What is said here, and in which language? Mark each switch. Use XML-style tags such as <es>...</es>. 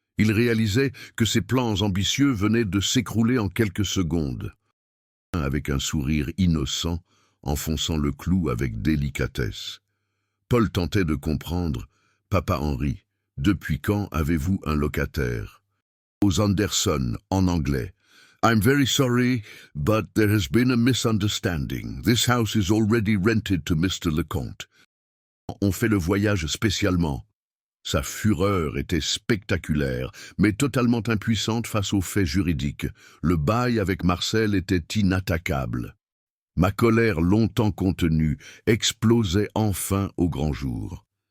<fr>Il réalisait que ses plans ambitieux venaient de s'écrouler en quelques secondes. avec un sourire innocent, enfonçant le clou avec délicatesse. Paul tentait de comprendre. « Papa Henri, depuis quand avez-vous un locataire ?» Aux Anderson, en anglais.</fr> <en>« I'm very sorry, but there has been a misunderstanding. This house is already rented to Mr. Lecomte.</en> <fr>On fait le voyage spécialement. » Sa fureur était spectaculaire, mais totalement impuissante face aux faits juridiques. Le bail avec Marcel était inattaquable. Ma colère longtemps contenue explosait enfin au grand jour.</fr>